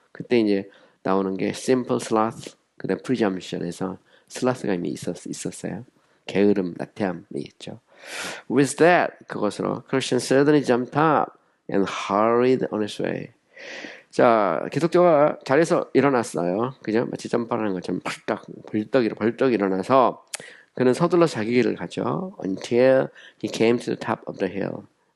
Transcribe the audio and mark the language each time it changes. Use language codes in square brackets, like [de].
[ko] 그때 이제 나오는 게 simple sloth, 그다음 presumption에서 sloth가 이미 있었어요. 게으름, 나태함이 있죠. [en] With that, [ko] 그것으로 [en] Christian suddenly jumped up and hurried on his way. [ko] 자, 기독교가 자리에서 일어났어요. 그죠? 마치 점프하는 것처럼 벌떡 일어나서 그는 서둘러 자기 길을 가죠. [en] Until he came to the top of the hill.